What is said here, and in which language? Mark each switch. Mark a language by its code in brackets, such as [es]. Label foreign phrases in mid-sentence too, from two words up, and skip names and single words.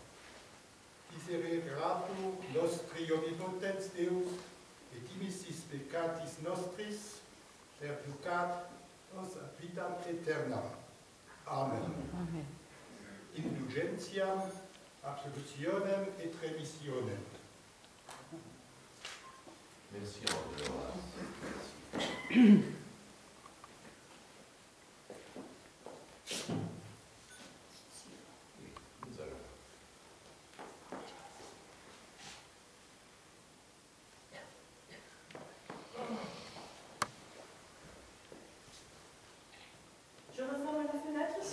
[la] Miserere nostri omnipotens Deus, et dimissis peccatis nostris, perducat nos ad vitam aeternam. Amen. Amen. Indulgentiam, absolutionem et remissionem. [fr] Merci André Horace. Merci. Oui, nous allons. Je referme la fenêtre ici.